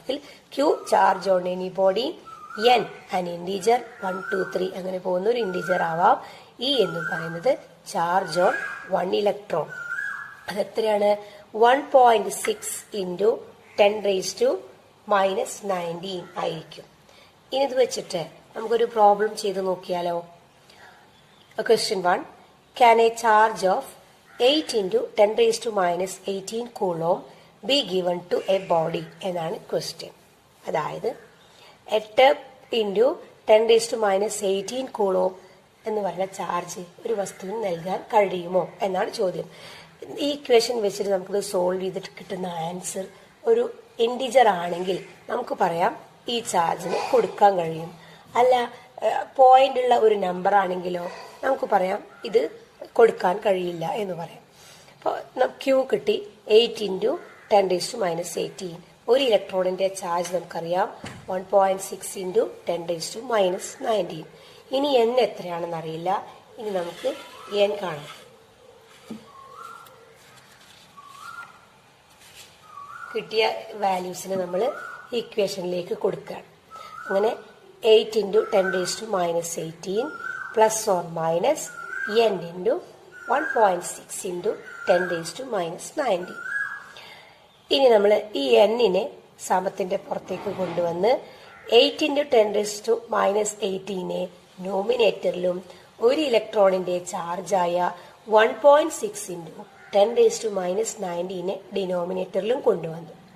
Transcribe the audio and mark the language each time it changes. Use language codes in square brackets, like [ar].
[ml] ഇതിൽ Q charge on any body, n an integer 1, 2, 3 അങ്ങനെ പോകുന്ന ഒരു ഇൻഡിജർ ആവാം. E എന്ന് പറയുന്നത് ചാർജ് ഓൺ 1 ഇലക്ട്രോൺ. അതെത്രയാണ്? 1.6 ഇൻറ്റു 10⁻⁻19 ആയിരിക്കും. ഇനി ഇത് വെച്ചിട്ട് നമുക്കൊരു പ്രോബ്ലം ചെയ്ത് നോക്കിയാലോ? [en] Question 1, can a charge of 8 into 10⁻⁻18 coulomb be given to a body [ml] എന്നാണ് ക്വസ്റ്റ്യൻ. അതായത് 8 into 10⁻⁻18 coulomb എന്ന് പറഞ്ഞ ചാർജ് ഒരു വസ്തുവിന് നൽകാൻ കഴിയുമോ എന്നാണ് ചോദ്യം. ഈ ഇക്വേഷൻ വെച്ചിട്ട് നമുക്കത് സോൾവ് ചെയ്തിട്ട് കിട്ടുന്ന ആൻസർ ഒരു ഇൻഡിജർ ആണെങ്കിൽ നമുക്ക് പറയാം ഈ ചാർജിന് കൊടുക്കാൻ കഴിയും. അല്ല, പോയിന്റ് ഉള്ള ഒരു നമ്പർ ആണെങ്കിലോ നമുക്ക് പറയാം ഇത് കൊടുക്കാൻ കഴിയില്ല എന്ന് പറയാം. അപ്പോൾ Q കിട്ടി 8 into 10⁻⁻18. ഒരു ഇലക്ട്രോണിന്റെ ചാർജ് നമുക്കറിയാം 1.6 into 10⁻⁻19. ഇനി n എത്രയാണെന്ന് അറിയില്ല. ഇനി നമുക്ക് n കാണാം. കിട്ടിയ വാല്യൂസിനെ നമ്മൾ ഇക്വേഷനിലേക്ക് കൊടുക്കുകയാണ്. അങ്ങനെ 8 into 10⁻⁻18 +or- n into 1.6 into 10⁻⁻19. ഇനി നമ്മൾ ഈ n-നെ സമത്തിന്റെ പുറത്തേക്ക് കൊണ്ടുവന്ന് 8 into 10⁻⁻18 നോമിനേറ്ററിലും ഒരു ഇലക്ട്രോണിന്റെ ചാർജായ 1.6 into 10⁻⁻19 ഡിനോമിനേറ്ററിലും കൊണ്ടുവന്നു.